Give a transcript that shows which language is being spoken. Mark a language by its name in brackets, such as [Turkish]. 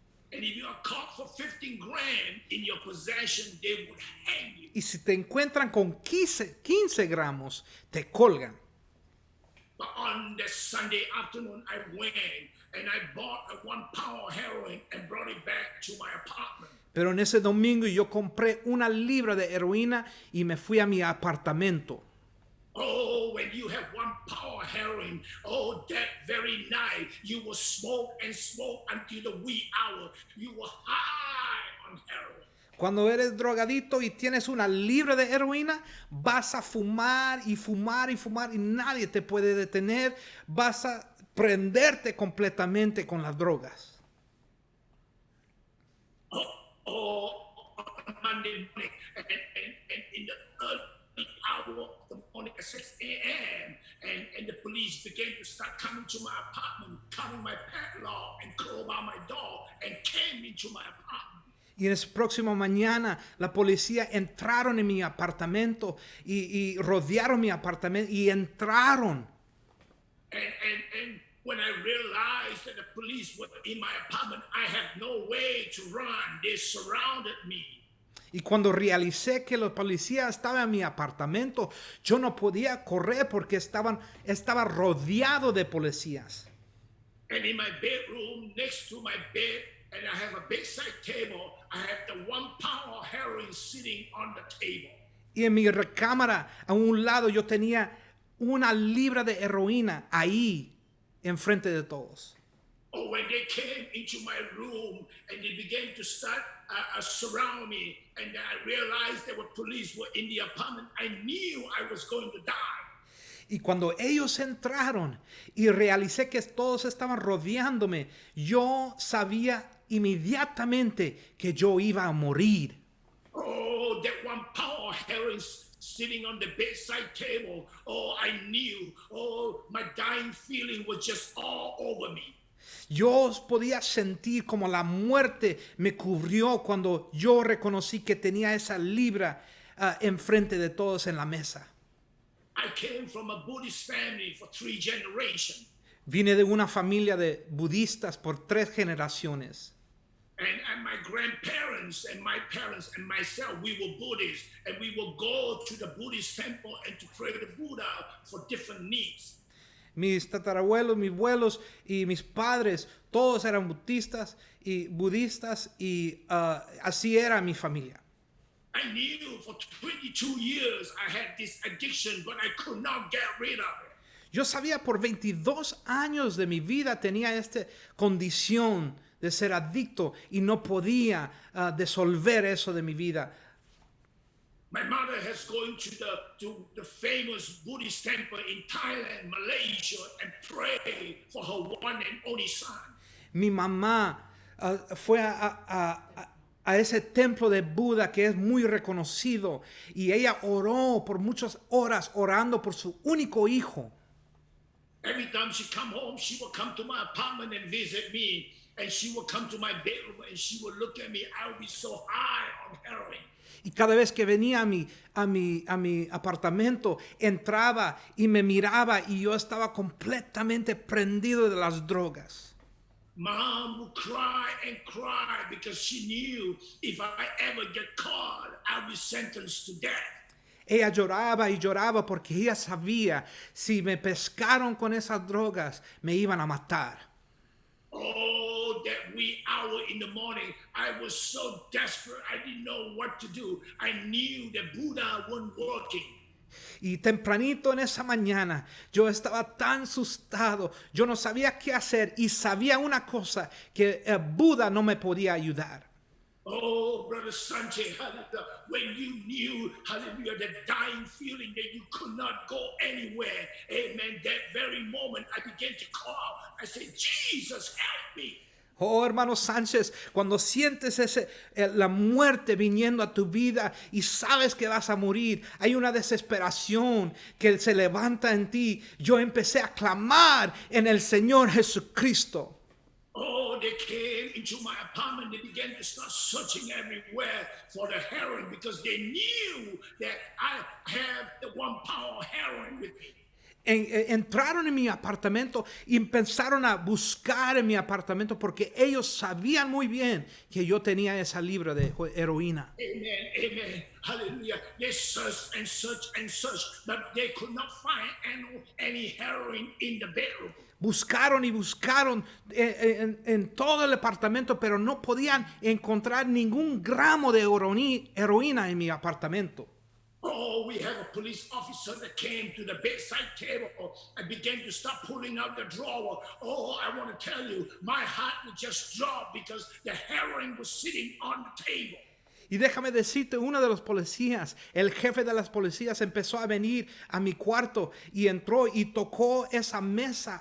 [English] And if you are caught for 15 grams in your possession, they would hang you. [Spanish] Y si te encuentran con 15 gramos, te colgan. [English] But on the Sunday afternoon, I went and I bought a 1 pound of heroin and brought it back to my apartment. [Spanish] Pero en ese domingo yo compré 1 libra de heroína y me fui a mi apartamento. [English] Oh, when you have 1 pound of heroin, oh, that very night, you will smoke and smoke until the wee hour. You will high on heroin. [Spanish] Cuando eres drogadito y tienes 1 libra de heroína, vas a fumar y fumar y fumar y nadie te puede detener. Vas a prenderte completamente con las drogas. [English] On Monday morning, and in the early hour of the morning at 6 a.m., began to start coming to my apartment, cutting my padlock and crowbar my door, and came into my apartment. [Spanish] Y en esa próxima mañana la policía entraron en mi apartamento y rodearon mi apartamento y entraron. [English] And when I realized that the police were in my apartment, I had no way to run. They surrounded me. [Spanish] Y cuando realicé que los policías estaban en mi apartamento, yo no podía correr porque estaba rodeado de policías. [English] And in my bedroom, next to my bed, and I have a bedside table, I have the 1 pound of heroin sitting on the table. [Spanish] Y en mi recámara, a un lado, yo tenía 1 libra de heroína ahí, enfrente de todos. [English] Oh, when they came into my room and they began to start surround me, and I realized there were police were in the apartment, I knew I was going to die. [Spanish] Y cuando ellos entraron y realicé que todos estaban rodeándome, yo sabía inmediatamente que yo iba a morir. [English] Oh, that 1 pound of heroin sitting on the bedside table. Oh, I knew. Oh, my dying feeling was just all over me. [Spanish] Yo podía sentir como la muerte me cubrió cuando yo reconocí que tenía esa libra enfrente de todos en la mesa. [English] I came from a Buddhist family for 3 generations. [Spanish] Vine de una familia de budistas por 3 generaciones. [English] And my grandparents and my parents and myself, we were Buddhists, and we would go to the Buddhist temple and to pray to Buddha for different needs. [Spanish] Mis tatarabuelos, mis abuelos y mis padres, todos eran budistas y así era mi familia. [English] I knew for 22 years I had this addiction, but I could not get rid of it. [Spanish] Yo sabía por 22 años de mi vida tenía esta condición de ser adicto y no podía disolver eso de mi vida. [English] My mother has gone to the famous Buddhist temple in Thailand, Malaysia, and prayed for her one and only son. [Spanish] Mi mamá fue a ese templo de Buda que es muy reconocido y ella oró por muchas horas orando por su único hijo. [English] Every time she come home, she will come to my apartment and visit me, and she will come to my bedroom and she will look at me. I will be so high on heroin. [Spanish] Y cada vez que venía a mi apartamento, entraba y me miraba y yo estaba completamente prendido de las drogas. [English] Mom would cry and cry because she knew if I ever get caught, I'll be sentenced to death. [Spanish] Ella lloraba y lloraba porque ella sabía si me pescaron con esas drogas, me iban a matar. [English] Oh, that wee hour in the morning, I was so desperate, I didn't know what to do. I knew that Buddha wasn't working. [Spanish] Y tempranito en esa mañana, yo estaba tan asustado, yo no sabía qué hacer y sabía una cosa, que Buda no me podía ayudar. [English] Oh, Brother Sanchez, hallelujah, when you knew, hallelujah, the dying feeling that you could not go anywhere, amen, that very moment I began to call. I said, Jesus, help me. [Spanish] Oh, hermano Sánchez, cuando sientes la muerte viniendo a tu vida y sabes que vas a morir, hay una desesperación que se levanta en ti. Yo empecé a clamar en el Señor Jesucristo. [English] Oh, they came into my apartment. They began to start searching everywhere for the heroin because they knew that I have the 1 pound of heroin with me. [Spanish] Entraron en mi apartamento y empezaron a buscar en mi apartamento porque ellos sabían muy bien que yo tenía esa libra de heroína. [English] Amen, amen, hallelujah. They searched and searched and searched, but they could not find any heroin in the bedroom. [Spanish] Buscaron y buscaron en todo el apartamento, pero no podían encontrar ningún gramo de heroína en mi apartamento. [English] Oh, we have a police officer that came to the bedside table and began to start pulling out the drawer. Oh, I want to tell you, my heart would just drop because the heroin was sitting on the table. [Spanish] Y déjame decirte, uno de los policías, el jefe de las policías, empezó a venir a mi cuarto y entró y tocó esa mesa.